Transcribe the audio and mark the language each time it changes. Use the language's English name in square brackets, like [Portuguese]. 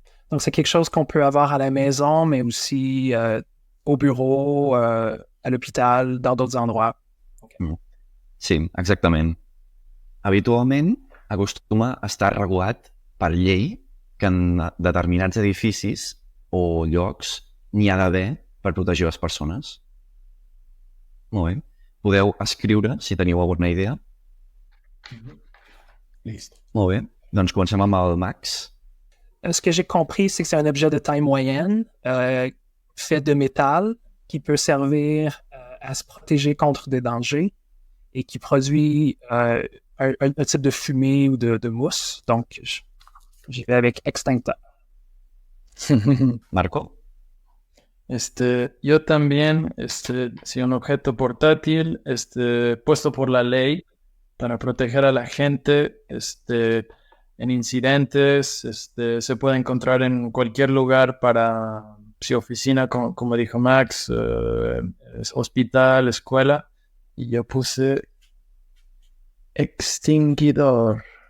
[French] Donc, c'est quelque chose qu'on peut avoir à la maison, mais aussi au bureau, à l'hôpital, dans d'autres endroits. [English] Okay. [Catalan] Sí, exactament. Habitualment acostuma a estar regulat per llei que en determinats edificis o llocs n'hi ha d'haver per protegir les persones. Molt bé. Podeu escriure si teniu alguna idea. [Spanish] Listo. [Catalan] Molt bé. Doncs comencem amb el Max. [French] Ce que j'ai compris, c'est que c'est un objet de taille moyenne, fait de métal, qui peut servir à se protéger contre des dangers et qui produit un type de fumée ou de mousse. Donc, j'y vais avec extincteur. [Catalan] Marco? [Spanish] Yo también, sí, un objeto portátil, puesto por la ley para proteger a la gente, en incidentes, se puede encontrar en cualquier lugar para, si oficina, como dijo Max, hospital, escuela, y yo puse extinguidor.